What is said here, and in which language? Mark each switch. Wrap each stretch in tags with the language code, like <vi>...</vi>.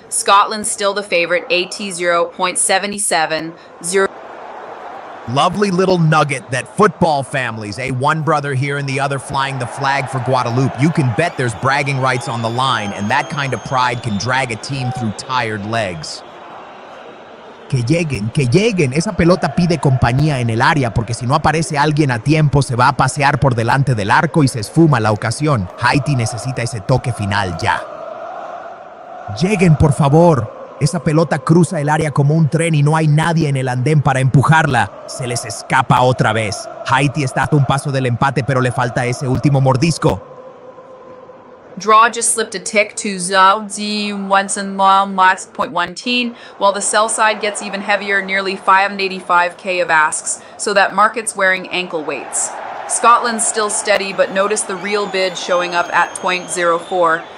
<en>Scotland's still the favorite, AT 0.77. Lovely little nugget that football families, one brother here and the other flying the flag for Guadeloupe. You can bet there's bragging rights on the line, and that kind of pride can drag a team through tired legs.</en> <es>Que lleguen. Esa pelota pide compañía en el área porque si no aparece alguien a tiempo se va a pasear por delante del arco y se esfuma la ocasión. Haiti necesita ese toque final ya. Lleguen, por favor. Esa pelota cruza el área como un tren y no hay nadie en el andén para empujarla. Se les escapa otra vez. Haiti está a un paso del empate, pero le falta ese último mordisco.</es> <en>Draw just slipped a tick to 0.1, while the sell side gets even heavier, nearly 585k of asks, so that market's wearing ankle weights. Scotland's still steady, but notice the real bid showing up at 0.04.</en>